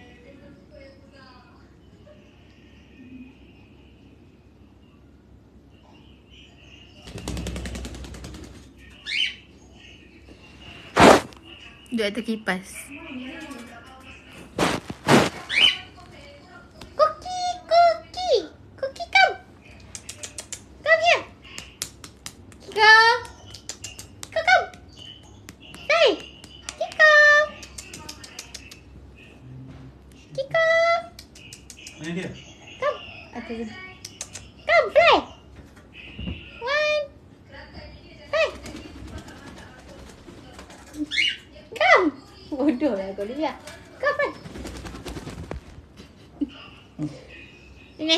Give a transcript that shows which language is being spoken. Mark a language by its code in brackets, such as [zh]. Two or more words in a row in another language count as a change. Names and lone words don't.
[ms] Duduk atas kipas. [en] Cookie, come. Come here. Kiko. Kiko, come. Hey, Kiko. [ms] Mana dia? [en] Come. [ms] Atas dia. [en] Come, fly. 1. Hey. Come. [ms] Bodoh lah kau lihat. [en] Come, fly. [ms] Sini.